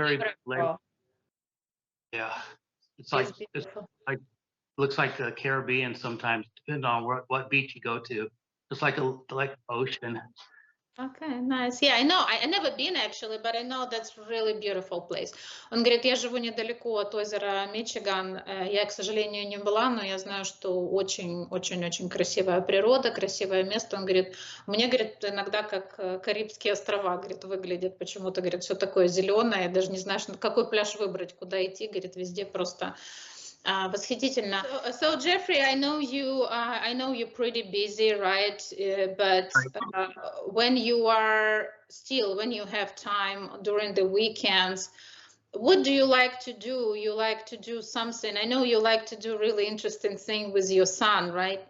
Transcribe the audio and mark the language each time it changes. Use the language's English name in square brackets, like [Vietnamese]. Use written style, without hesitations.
[English] very big lake. beautiful. Yeah, it's It's it's beautiful. like looks like the Caribbean sometimes, depending on what beach you go to. It's like ocean. Okay, nice. Yeah, I know. I never been actually, but I know that's really beautiful place. [Russian] Он говорит, я живу недалеко от озера Мичиган. Я, к сожалению, не была, но я знаю, что очень-очень-очень красивая природа, красивое место. Он говорит, мне, говорит, иногда как Карибские острова, говорит, выглядит почему-то, говорит, все такое зеленое, даже не знаешь, на какой пляж выбрать, куда идти, говорит, везде просто восхитительно. [English] So Jeffrey, I know you're pretty busy, right? But when when you have time during the weekends, what do you like to do? You like to do something. I know you like to do really interesting thing with your son, right?